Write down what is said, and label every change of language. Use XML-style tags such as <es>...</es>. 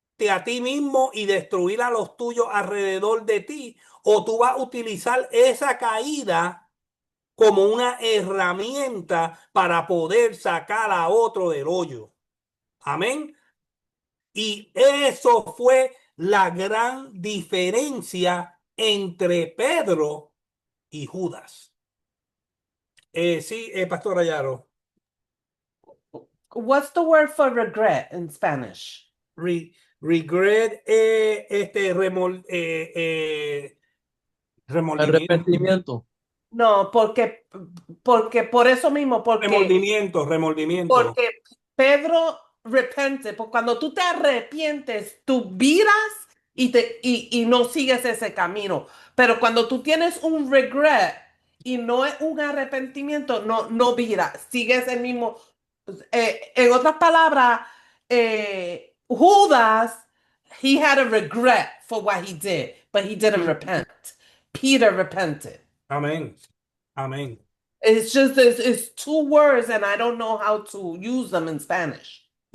<es>a ti mismo y destruir a los tuyos alrededor de ti, o tú vas a utilizar esa caída como una herramienta para poder sacar a otro del hoyo. Amén. Y eso fue la gran diferencia entre Pedro y Judas. Sí, Pastor Ayaro.</es> <en>What's the word for regret in Spanish?</en> <es>Regret, remordimiento. Arrepentimiento. No, porque por eso mismo, porque Remordimiento. porque Pedro repente, pues cuando tú te arrepientes, tú viras y no sigues ese camino. Pero cuando tú tienes un regret y no es un arrepentimiento, no viras, sigues el mismo. En otras palabras,</es> <en>Judas, he had a regret for what he did, but he didn't repent. Peter repented. Amén. Amén. It's just it's two words and I don't know how to use them in Spanish.</en>